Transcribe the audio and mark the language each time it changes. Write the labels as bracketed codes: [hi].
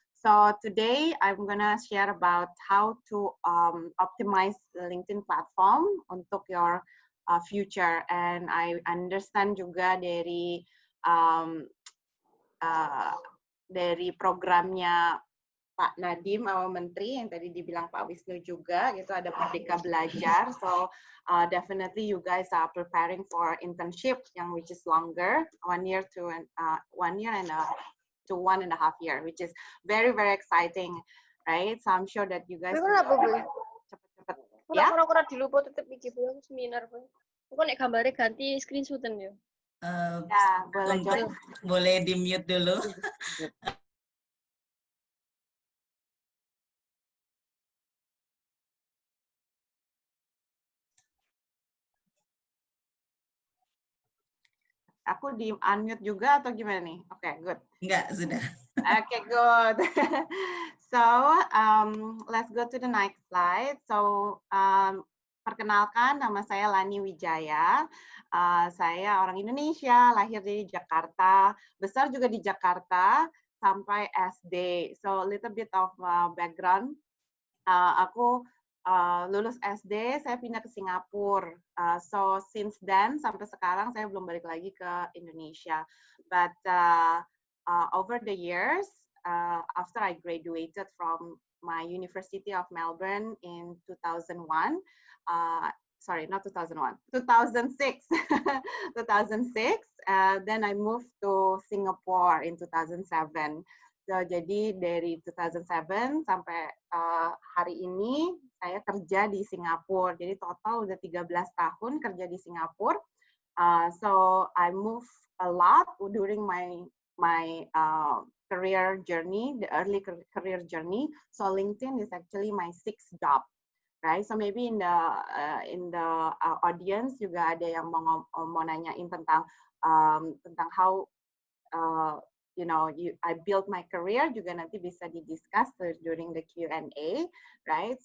[en] So today I'm gonna share about how to optimize the LinkedIn platform untuk your future. And I understand [id] juga dari programnya Pak Nadiem, our Menteri, yang tadi dibilang Pak Wisnu juga, gitu ada Merdeka Belajar. [en] So definitely you guys are preparing for internship yang which is longer, 1 year to 1 year and to 1.5 year, which is very exciting, right? So I'm sure that you guys cepet-cepet. [jv] Ya? Kurang diluput tetep iki Bu seminar Bu. Kok nek gambare ganti screenshotan ya. Ya, [id] boleh di-mute dulu. Aku di unmute juga atau gimana nih? [en] Oke, good. [id] Enggak, sudah. [en] Okay, good. So let's go to the next slide. So [id] perkenalkan, nama saya Lani Wijaya. Saya orang Indonesia, lahir di Jakarta, besar juga di Jakarta sampai SD. [en] So a little bit of background. [id] Aku lulus SD, saya pindah ke Singapura. [en] So since then [id] sampai sekarang saya belum balik lagi ke Indonesia. [en] But over the years, after I graduated from my University of Melbourne in 2001, sorry, not 2001, 2006, 2006. Then I moved to Singapore in 2007. [id] So, jadi dari 2007 sampai hari ini saya kerja di Singapura. Jadi total udah 13 tahun kerja di Singapura. [en] So I move a lot during my career journey, the early career journey. So LinkedIn is actually my sixth job, right? So maybe in the audience [id] juga ada yang mau nanyain tentang [en] how you know, I built my career [id] juga nanti bisa didiscuss [en] during the Q&A, right?